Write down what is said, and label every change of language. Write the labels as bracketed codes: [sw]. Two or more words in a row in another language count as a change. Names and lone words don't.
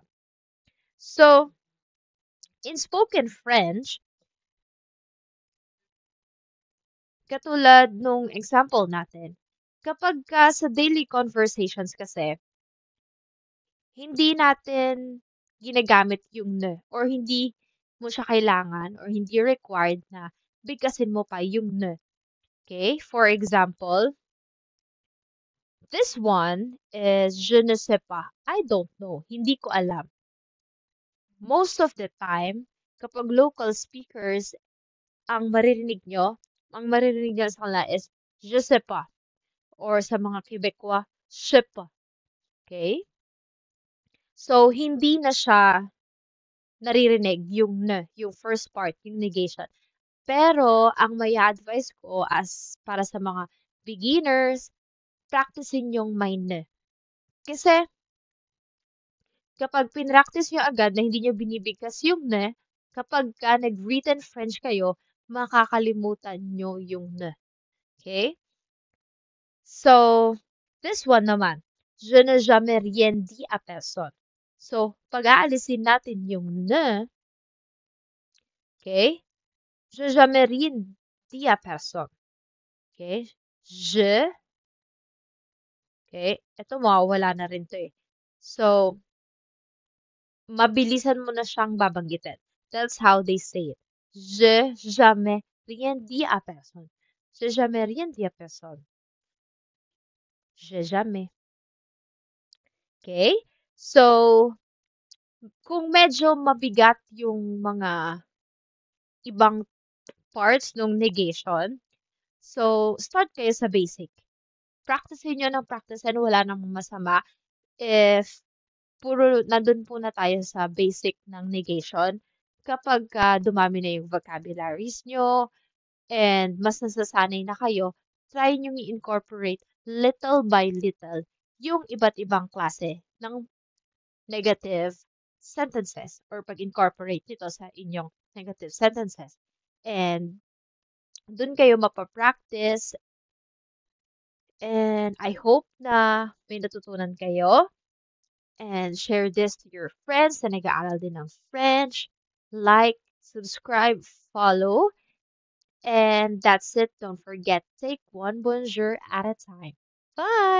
[en] So, in spoken French, [tl] katulad nung example natin, kapag ka sa [en] daily conversations [tl] kasi, hindi natin ginagamit yung ne or hindi mo siya kailangan or hindi required na bigkasin mo pa yung ne. [en] Okay? For example, this one is [fr] je ne sais pas. [en] I don't know. [tl] Hindi ko alam. [en] Most of the time, [tl] kapag local speakers ang maririnig nyo sa kanila is [fr] je sais pas. [tl] Or sa mga Quebecois, [fr] je sais pas. [en] Okay? [tl] So, hindi na siya naririnig yung ne, yung first part, yung negation. Pero, ang may advice ko as para sa mga beginners, practicein yung may ne. Kasi, kapag pinractice nyo agad na hindi nyo binibigkas yung ne, kapag ka nag- [en] written French [tl] kayo, makakalimutan nyo yung ne. [en] Okay? So, this one naman, [fr] je n'ai jamais rien dit à personne. [tl] So, pag-aalisin natin yung ne, okay? [fr] Je n'ai jamais rien dit à personne. Okay? Je, [en] okay? [tl] Ito mawawala na rin to eh. So, mabilisan mo na siyang babanggitin. [en] That's how they say it. [fr] Je jamais rien dit à personne. Je jamais rien dit à personne. Je jamais. [en] Okay? [tl] So, kung medyo mabigat yung mga ibang parts ng negation, so, start kayo sa basic. Practicein nyo ng practicein, wala namang masama. If nandun po na tayo sa basic ng negation, kapag dumami na yung vocabularies nyo and mas nasasanay na kayo, try nyo i-incorporate [en] little by little [tl] yung iba't ibang klase ng [en] negative sentences [tl] or pag-incorporate nito sa inyong [en] negative sentences. [tl] And dun kayo mapapractice. [en] And I hope [tl] na may natutunan kayo. [en] And share this to your friends [tl] na nag-aaral din [en] ng French. Like, subscribe, follow. And that's it. Don't forget, take one bonjour at a time. Bye!